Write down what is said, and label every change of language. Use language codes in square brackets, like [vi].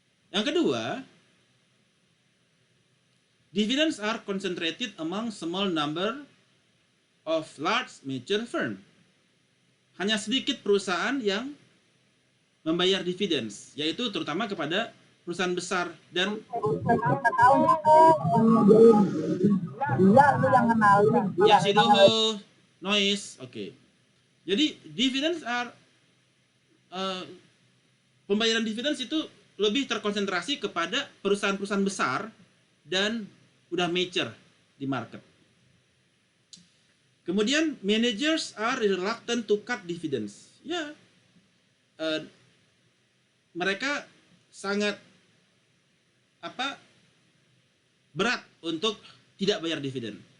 [id] Yang kedua, [en] dividends are concentrated among small number of large mature firm. [id] Hanya sedikit perusahaan yang membayar dividends, yaitu terutama kepada perusahaan besar dan ya sidoho noise. Oke. Jadi [en] dividends are [id] pembayaran dividends itu lebih terkonsentrasi kepada perusahaan-perusahaan besar dan udah mature di market. [en] Kemudian managers are reluctant to cut dividends. [id] Ya, mereka sangat berat untuk tidak bayar dividen.